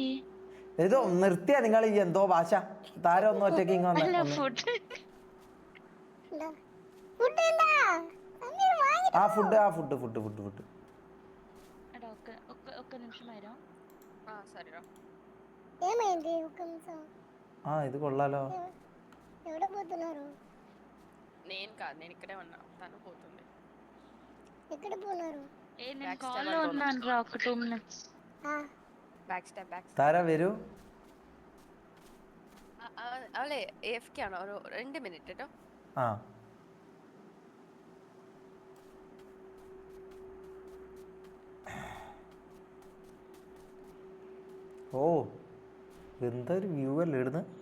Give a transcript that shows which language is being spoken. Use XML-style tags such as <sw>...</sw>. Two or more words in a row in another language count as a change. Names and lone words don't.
<ml>ഇതോ നിർത്തിയാ നിങ്ങൾ ഈ എന്തോ ഭാഷ? താര ഒന്നും ഒറ്റയ്ക്ക് അല്ല ഫുഡ്. ഫുഡ്. എടാ ഒക്ക നിമിഷമായിരോ. ഇത് കൊള്ളാലോ.</ml> <te>నేను కాదు, నేను ఇక్కడే ఉన్నా, తను పోతుంది. ఎక్కడ పోనారు? నేను కాల్లో ఉన్నాను రా, ఒక 2 minutes.</te> <ml>താര വരൂ. അവളെ AFK ആണോ? ഒരു 2 മിനിറ്റ് കേട്ടോ. ആ ഓ എന്താ ഒരു വ്യൂ അല്ലേ ഇടുന്ന്.</ml>